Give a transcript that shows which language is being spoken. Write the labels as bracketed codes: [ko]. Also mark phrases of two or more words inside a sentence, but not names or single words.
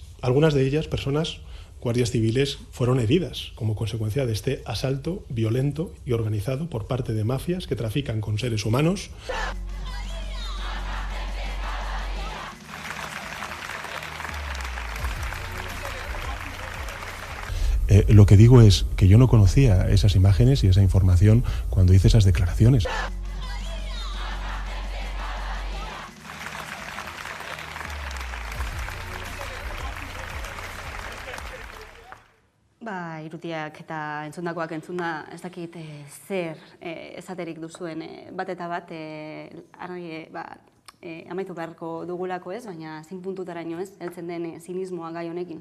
[es] Algunas de ellas, personas, guardias civiles, fueron heridas como consecuencia de este asalto violento y organizado por parte de mafias que trafican con seres humanos. Lo que digo es que yo no conocía esas imágenes y esa información cuando hice esas declaraciones. [eu] Irutiak eta entzundakoak entzunda ez dakit zer esaterik duzuen bat eta bat amaitu beharko dugulako ez, baina zein puntutaraino ez, heltzen den zinismoa gai honekin.